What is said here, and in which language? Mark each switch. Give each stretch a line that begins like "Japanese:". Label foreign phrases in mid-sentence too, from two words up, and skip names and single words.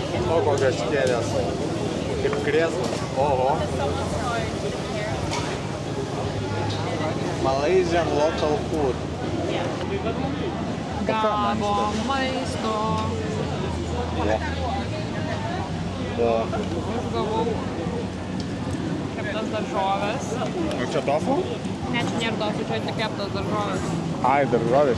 Lithuanian: O, kokios kėdės. Kaip krėslas. Oho.
English: Malaysian local food.
Lithuanian: Gavom maisto. O. Aš gavau keptas daržovės. O čia tofu? Ne, čia nėra tofu, čia tik keptas daržovės. Ai, daržovės.